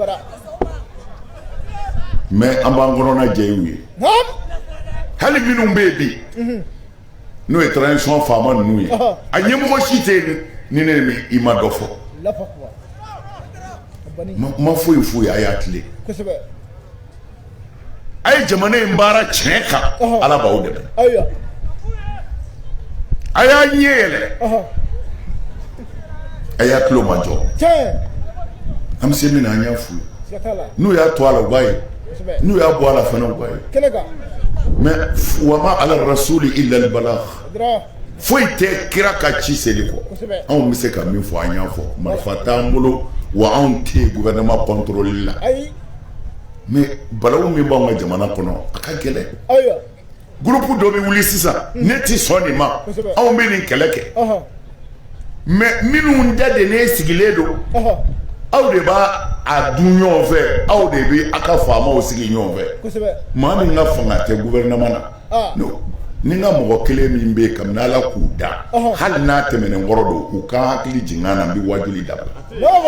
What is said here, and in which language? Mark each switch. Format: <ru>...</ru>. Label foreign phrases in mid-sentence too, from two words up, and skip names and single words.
<bm>mais an b'an kɔnɔna jɛ y'u ye hali minnu bɛ yen bi n'o ye transition faama ninnu ye a ɲɛmɔgɔ si tɛ yen ni ne ni i ma dɔ fɔ ma foyi foyi a y'a tile a ye jamana in baara tiɲɛ kan ala b'aw dɛmɛ a y'a ɲɛ yɛlɛ a y'a tulo ma jɔ an bɛ se min na an y'a f'u ye n'u y'a to a la u b'a ye n'u y'a bɔ a la fana u b'a ye mais</bm> <ar>وما على الرسول إلا البلاغ</ar> <bm>foyi tɛ kira ka ci seli kɔ anw bɛ se ka min fɔ an y'a fɔ marifa t'an bolo wa anw tɛ</bm> <fr>gouvernement contrôle</fr> <bm>la mais balawu min b'anw ka jamana kɔnɔ a ka gɛlɛn groupe dɔ bɛ wuli sisan ne ti sɔn nin ma anw bɛ nin kɛlɛ kɛ mais minnu dadennen sigilen don aw de b'a a dun ɲɔgɔn fɛ aw de bɛ a ka faamaw sigi ɲɔgɔn fɛ maa min ka fanga tɛ gouvernement na ni n ka mɔgɔ kelen min bɛ yen kabini ala k'u da hali n'a tɛmɛnen kɔrɔ don u ka hakili jigin an na n bɛ wajuli dabila</bm>